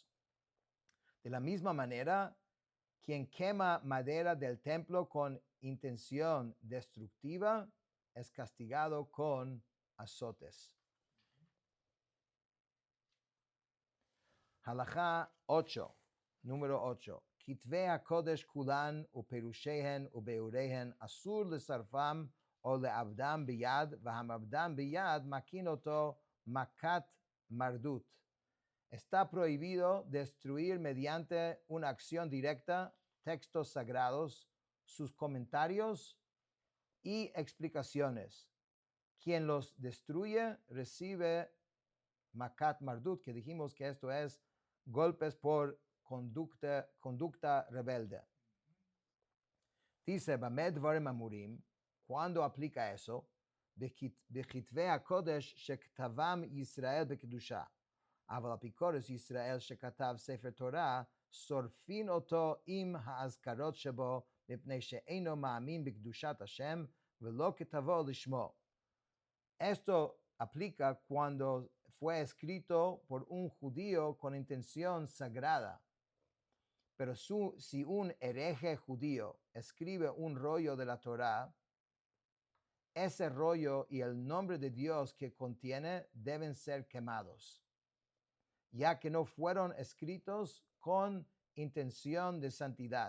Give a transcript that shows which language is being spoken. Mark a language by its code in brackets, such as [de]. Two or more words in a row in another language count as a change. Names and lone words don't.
[es] De la misma manera, quien quema madera del templo con intención destructiva es castigado con azotes. Halajá 8, número 8. [he] כתבי הקדש כולן ופירושיהן וביאוריהן אסור לשורפם או לאבדם ביד והמאבדן ביד מכין אותו מכת מרדות. [es] Está prohibido destruir mediante una acción directa textos sagrados, sus comentarios y explicaciones. Quien los destruye recibe [he] מכת מרדות, [es] que dijimos que esto es golpes por conducta rebelde. Dice, [he] במה דברים אמורים, [es] ¿cuándo aplica eso? [he] בכתבי הקדש שכתבם ישראל בקדושה. אבל אפיקורס ישראל שכתב ספר תורה, שורפין אותו עם האזכרות שבו, מפני שאינו מאמין בקדושת השם, ולא כתבו לשמו. [es] Esto aplica cuando fue escrito por un judío con intención sagrada. Pero si un hereje judío escribe un rollo de la Torá, ese rollo y el nombre de Dios que contiene deben ser quemados, ya que no fueron escritos con intención de santidad.